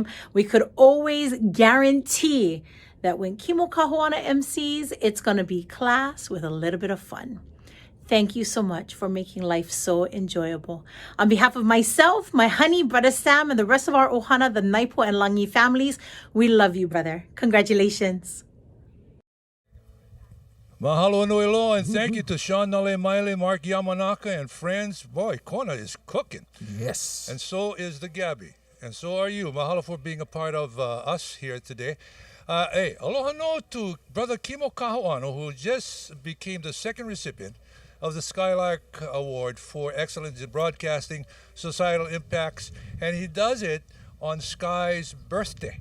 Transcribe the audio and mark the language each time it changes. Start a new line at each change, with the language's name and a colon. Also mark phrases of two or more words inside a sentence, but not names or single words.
English: We could always guarantee that when Kimo Kahuana MCs, it's going to be class with a little bit of fun. Thank you so much for making life so enjoyable. On behalf of myself, my honey, Brother Sam, and the rest of our Ohana, the Naipo and Langi families, we love you, brother. Congratulations.
Hawaiian: Mahalo nui loa,
English: and thank you to Sean Nale Maile, Mark Yamanaka, and friends. Boy, Kona is cooking. Yes. And so is the Gabby. And so are you. Mahalo for being a part of us here today. Hey,
Hawaiian: aloha no
English: to Brother Kimo Kahuano, who just became the second recipient of the Skylark Award for Excellence in Broadcasting, Societal Impacts, and he does it on Sky's birthday.